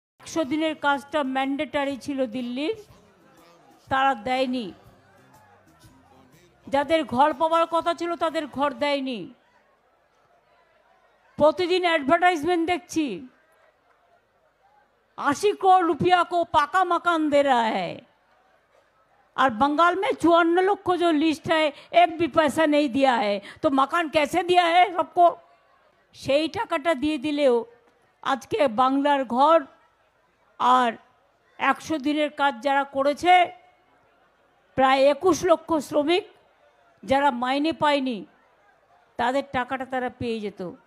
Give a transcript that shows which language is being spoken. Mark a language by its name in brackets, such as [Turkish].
[Bangla] 100 দিনের কাজটা ম্যান্ডেটারি ছিল দিল্লির, তারা দেয়নি। যাদের ঘর পাওয়ার কথা ছিল তাদের ঘর দেয়নি। [Hindi] प्रतिदिन एडवर्टाइजमेंट देखी 80 करोड़ रुपया को पाका मकान दे रहा है, और बंगाल में 54 लोग को जो लिस्ट है एक भी पैसा नहीं दिया है, तो मकान कैसे दिया है सबको? [Bangla] সেই টাকাটা দিয়ে দিলেও আজকে বাংলার ঘর আর 100 দিনের কাজ যারা করেছে প্রায় 21 লক্ষ শ্রমিক যারা মাইনে পায়নি তাদের টাকাটা তারা পেয়ে যেত।